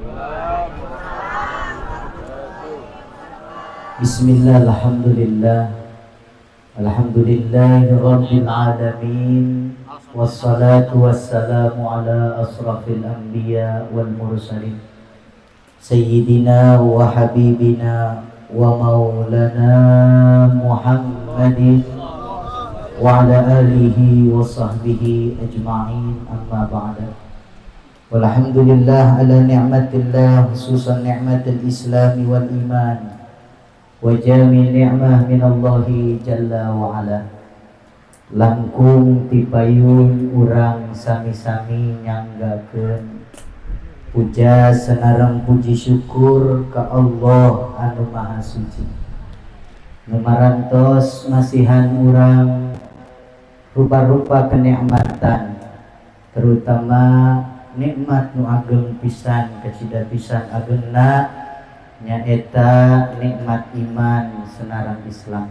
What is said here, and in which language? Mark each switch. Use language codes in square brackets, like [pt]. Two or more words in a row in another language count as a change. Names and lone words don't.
[ar] بسم الله الحمد لله الحمد لله رب العالمين والصلاة والسلام على أشرف الأنبياء والمرسلين سيدنا وحبيبنا ومولانا محمد وعلى آله وصحبه أجمعين أما بعد. والحمد لله على نعمة الله خصوصا نعمة الإسلام والإيمان وجميع نعمة من الله جل وعلا. [su] Langkung tipayun urang sami-sami nyanggakeun puja senarang puji syukur ka Allah anu maha suci, nu marantos masihan urang rupa-rupa kenikmatan, terutama nikmat nu ageng pisan kecida pisan ageuna nyaeta nikmat iman senarang Islam.